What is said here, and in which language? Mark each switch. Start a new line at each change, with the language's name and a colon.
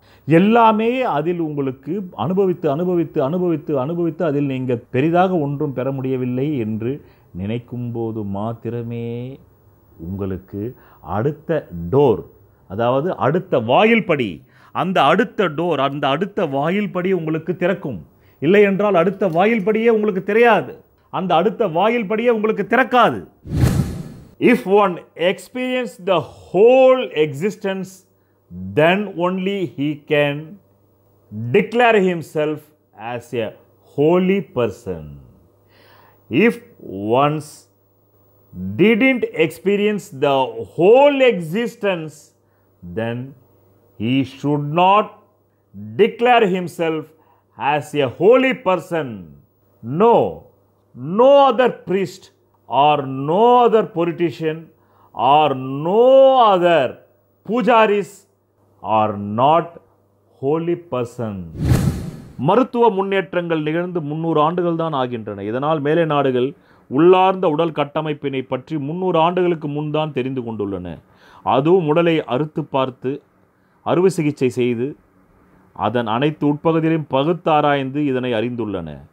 Tamil: எல்லாமே அதில் உங்களுக்கு அனுபவித்து அனுபவித்து அனுபவித்து அனுபவித்து அதில் நீங்கள் பெரிதாக ஒன்றும் பெற முடியவில்லை என்று நினைக்கும் போது மாத்திரமே உங்களுக்கு அடுத்த டோர், அதாவது அடுத்த வாயில் படி, அந்த அடுத்த டோர், அந்த அடுத்த வாயில் படி உங்களுக்கு திறக்கும். இல்லை என்றால் அடுத்த வாயில் படியே உங்களுக்கு தெரியாது, அந்த அடுத்த வாயில் படியே உங்களுக்கு திறக்காது.
English: If one experience the whole existence, then only he can declare himself as a holy person. If once didn't experience the whole existence, then he should not declare himself as a holy person. No other priest or no other politician or no other pujaris are not holy person.
Tamil: மருத்துவ முன்னேற்றங்கள் நிகழ்ந்து 300 ஆண்டுகள் தான் ஆகின்றன. இதனால் மேலை நாடுகள் உள்ளார்ந்த உடல் கட்டமைப்பினை பற்றி 300 ஆண்டுகளுக்கு முன் தான் தெரிந்து கொண்டுள்ளன. அதுவும் உடலை அறுத்து பார்த்து அறுவை சிகிச்சை செய்து அதன் அனைத்து உட்பகுதிகளையும் பகுத்தாராய்ந்து இதனை அறிந்துள்ளன.